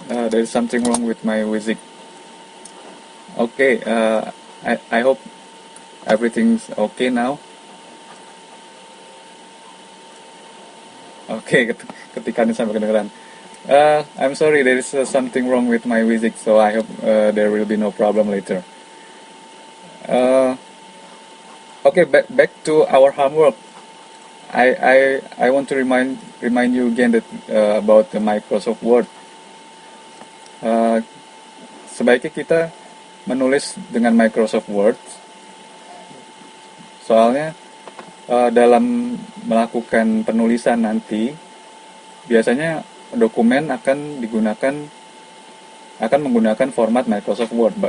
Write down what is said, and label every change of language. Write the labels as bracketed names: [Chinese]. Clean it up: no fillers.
[English] There's something wrong with my music. Okay, I hope everything's okay now. [Indonesian] Oke, ketika ini sampai kedengeran. [English] I'm sorry, there is something wrong with my music, so I hope there will be no problem later. Uh, okay, back to our homework. I want to remind you again that about the Microsoft Word. [Indonesian] Sebaiknya kita menulis dengan Microsoft Word, soalnya dalam melakukan penulisan nanti biasanya dokumen akan menggunakan format Microsoft Word.